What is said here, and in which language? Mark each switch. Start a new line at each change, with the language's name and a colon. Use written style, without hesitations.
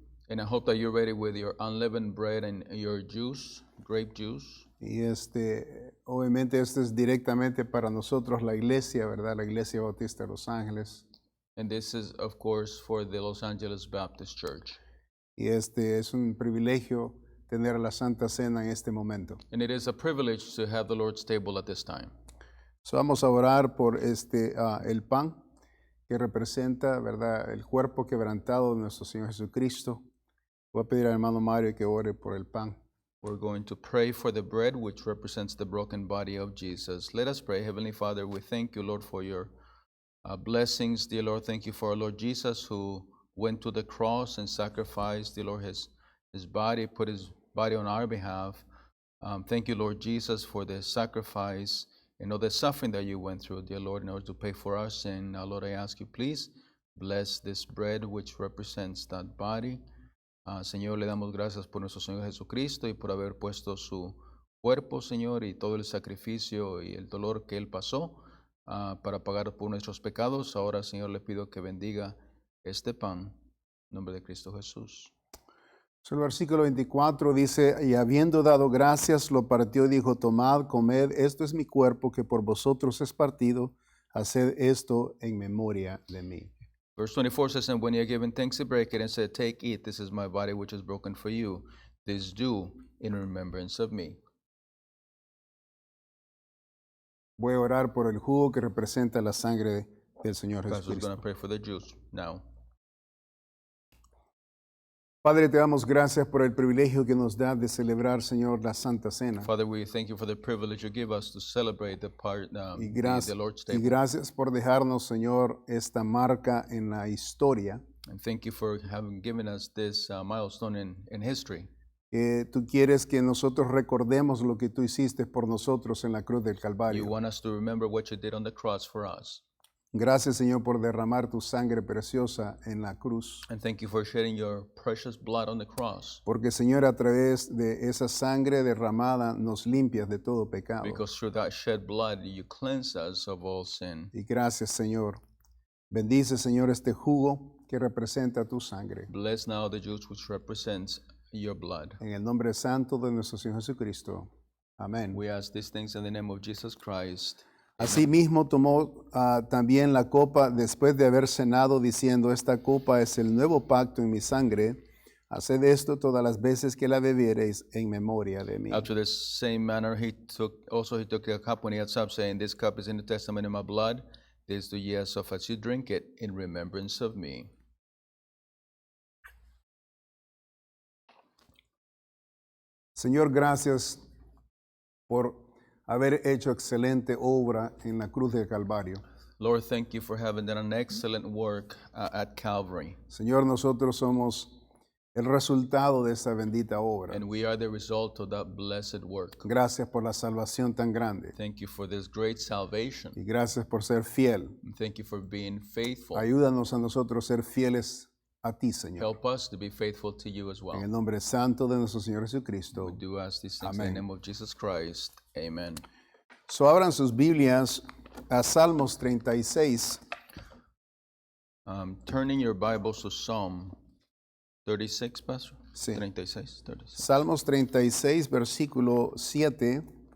English: And I hope that you're ready with your unleavened bread and your juice, grape juice.
Spanish: Y obviamente esto es directamente para nosotros la iglesia, ¿verdad? La Iglesia Bautista de Los Ángeles.
English: And this is, of course, for the Los Angeles Baptist Church.
Spanish: Y es un privilegio tener la Santa Cena en este momento.
English: And it is a privilege to have the Lord's table at this time.
Spanish: So vamos a orar por el pan que representa, ¿verdad?, el cuerpo quebrantado de nuestro Señor Jesucristo. Voy a pedir al hermano Mario que ore por el pan.
English: We're going to pray for the bread, which represents the broken body of Jesus. Let us pray. Heavenly Father, we thank you, Lord, for your blessings. Dear Lord, thank you for our Lord Jesus, who went to the cross and sacrificed, dear Lord, his body, put his body on our behalf. Thank you, Lord Jesus, for the sacrifice and all the suffering that you went through, dear Lord, in order to pay for our sin. Now, Lord, I ask you, please bless this bread, which represents that body.
Spanish: Señor, le damos gracias por nuestro Señor Jesucristo y por haber puesto su cuerpo, Señor, y todo el sacrificio y el dolor que Él pasó para pagar por nuestros pecados. Ahora, Señor, le pido que bendiga este pan, en nombre de Cristo Jesús. El versículo 24 dice, y habiendo dado gracias, lo partió y dijo, tomad, comed, esto es mi cuerpo que por vosotros es partido, haced esto en memoria de mí.
English: Verse 24 says, and when he had given thanks, he brake it and said, Take, eat, this is my body which is broken for you. This do in remembrance of me.
Spanish: Voy a orar por el jugo que representa la sangre del Señor
English: Pastor's going to
Spanish: Jesucristo.
English: pray for the juice now.
Spanish: Padre, te damos gracias por el privilegio que nos da de celebrar, Señor, la Santa Cena.
English: Father, we thank you for the privilege you give us to celebrate the Lord's
Spanish: Y
English: table.
Spanish: gracias por dejarnos, Señor, esta marca en la historia.
English: And thank you for having given us this milestone in history.
Spanish: Tú quieres que nosotros recordemos lo que tú hiciste por nosotros en la cruz del
English: You
Spanish: Calvario.
English: want us to remember what you did on the cross for us.
Spanish: Gracias, Señor, por derramar tu sangre preciosa en la cruz.
English: And thank you for shedding your precious blood on the cross.
Spanish: Porque, Señor, a través de esa sangre derramada nos limpias de todo pecado.
English: Because through that shed blood, you cleanse us of all sin.
Spanish: Y gracias, Señor. Bendice, Señor, este jugo que representa tu sangre.
English: Bless now the juice which represents your blood.
Spanish: En el nombre santo de nuestro Señor Jesucristo. Amén.
English: We ask these things in the name of Jesus Christ.
Spanish: Asimismo tomó también la copa después de haber cenado, diciendo, esta copa es el nuevo pacto en mi sangre. Haced esto todas las veces que la bebiereis en memoria de mí.
English: After the same manner, he took a cup when he had supped, saying, This cup is in the testament of my blood. This do ye as oft as you drink it in remembrance of me.
Spanish: Señor, gracias por haber hecho excelente obra en la cruz del Calvario.
English: Lord, thank you for having done an excellent work at Calvary.
Spanish: Señor, nosotros somos el resultado de esa bendita obra.
English: And we are the result of that blessed work.
Spanish: Gracias por la salvación tan grande.
English: Thank you for this great salvation.
Spanish: Y gracias por ser fiel.
English: And thank you for being faithful.
Spanish: Ayúdanos a nosotros ser fieles a ti, Señor.
English: Help us to be faithful to you as well.
Spanish: En el nombre santo de nuestro Señor Jesucristo.
English: We do ask these things in
Spanish: Amén.
English: the name of Jesus Christ. Amen.
Spanish: So abran sus Biblias a Salmos 36.
English: Turning your Bibles to Psalm 36, Pastor?
Spanish: Sí. 36. Salmos 36, versículo 7.